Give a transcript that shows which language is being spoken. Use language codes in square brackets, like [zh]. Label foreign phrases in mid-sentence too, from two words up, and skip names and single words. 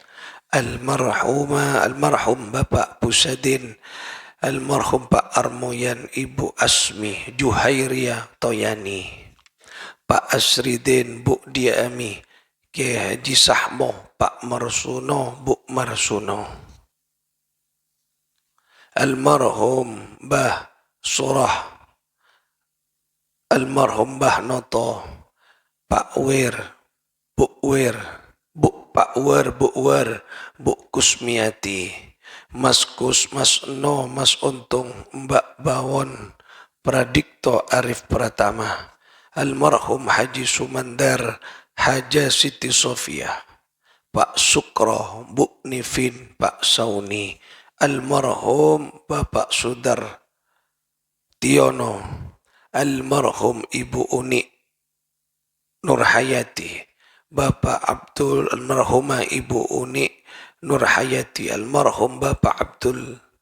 [id] almarhum Bapak Pusadin, almarhum Pak Armoyan, Ibu Asmi, Juhairia Toyani, Pak Asridin, Bu Diami, Kiai Haji Sahmo, Pak Marsuno, Bu Marsuno, almarhum Bah Surah, almarhum Bah Noto, Pak Wir, Bu Wir, Pak Wer, Bu Wer, Bu Kusmiati, Mas Kus, Mas No, Mas Untung, Mbak Bawon, Pradikto Arif Pratama, almarhum Haji Sumandar, Haja Siti Sofia, Pak Sukro, Bu Nifin, Pak Sauni, almarhum Bapak Sudar Tiono, almarhum Ibu Uni Nurhayati, Bapak Abdul, almarhumah Ibu Uni Nurhayati, almarhum Bapak Abdul